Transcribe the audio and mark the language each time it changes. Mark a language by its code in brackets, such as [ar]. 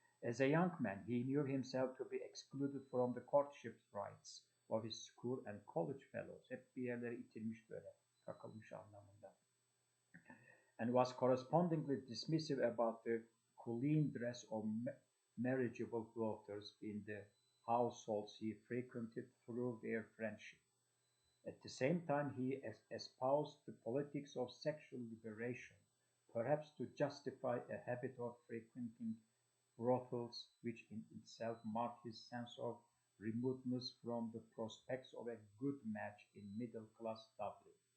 [en] As a young man, he knew himself to be excluded from the courtship rights of his school and college fellows. [tr] Hep bir yerlere itilmiş böyle, takılmış anlamında. [en] And was correspondingly dismissive about the clean dress of marriageable daughters in the households he frequented through their friendship. At the same time, he espoused the politics of sexual liberation, perhaps to justify a habit of frequenting brothels, which in itself marked his sense of remoteness from the prospects of a good match in middle-class Dublin.